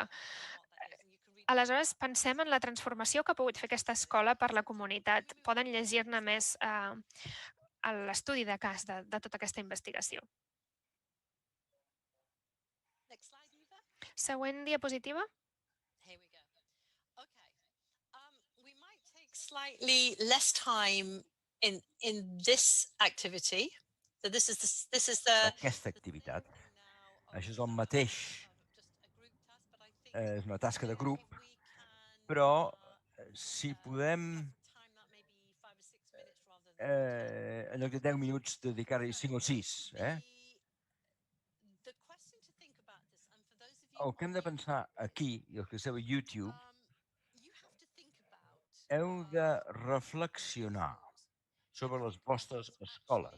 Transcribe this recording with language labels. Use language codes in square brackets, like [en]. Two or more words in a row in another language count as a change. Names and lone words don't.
[ca] Aleshores, pensem en la transformació que ha pogut fer aquesta escola per la comunitat. Poden llegir-ne més a l'estudi de cas de tota aquesta investigació. Següent diapositiva. [en] Slightly less time in this activity. So this is the... [ca] Aquesta activitat. Això és el mateix. És una tasca de grup, però si podem en lloc de 10 minuts dedicar-hi 5 o 6, el que hem de pensar aquí, i els que esteu a YouTube, heu de reflexionar sobre les vostres escoles.